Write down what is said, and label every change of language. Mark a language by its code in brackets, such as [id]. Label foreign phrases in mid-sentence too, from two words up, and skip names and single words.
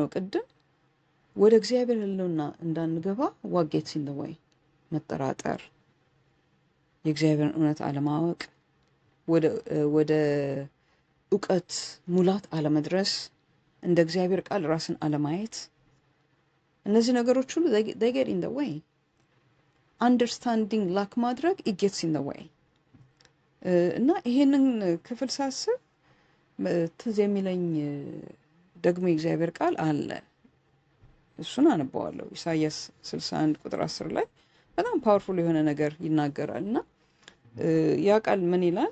[am] ቅድም ወደ እግዚአብሔር ሕልውና እንዳንገባ ዋጌት ሲለወይ መጠራጠር፣ የእግዚአብሔርን እውነት አለማወቅ፣ ወደ እውቀት ሙላት አለመድረስ፣ እንደ እግዚአብሔር ቃል ራስን አለማየት፣ እነዚህ ነገሮች ሁሉ [en] they get in the way። understanding lack [am] ማድረግ [en] it gets in the way። [am] እና ይሄንን ክፍል ሳስብ ትዝ የሚለኝ ደግሞ የእግዚአብሔር ቃል አለ። እሱን አነበዋለሁ። ኢሳይያስ 61 ቁጥር 10 ላይ በጣም ፓወርፉል የሆነ ነገር ይናገራል እና ያ ቃል ምን ይላል?